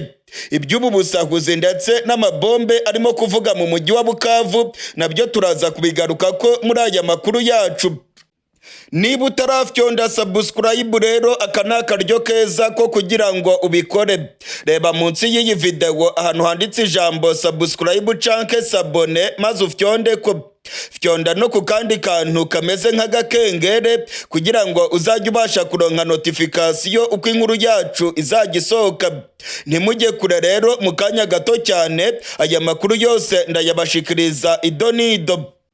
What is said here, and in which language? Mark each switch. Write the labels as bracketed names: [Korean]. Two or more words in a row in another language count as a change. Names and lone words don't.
[Kinyarwanda] Iby'ubu busahuzi ndetse n'amabombe arimo kuvuga mu mujyi wa Bukavu nabyo turaza kubigaruka ko muri aya makuru yacu. [Rundi] Niba utarafyonda subscribe rero aka ni akaryo keza ko kugira ngo ubikore. Reba munsi y'iyi video ahantu handitse ijambo subscribe canke sabone, maze ufyonde ko. Fyonda no ku kandi kantu kameze nk'agakengere kugira ngo uzajye ubasha kuronka notification uko inkuru yacu izajya isohoka. [Kinyarwanda] Ntimujye kure rero, mu kanya gato cyane aya makuru yose ndayabashikiriza idonido.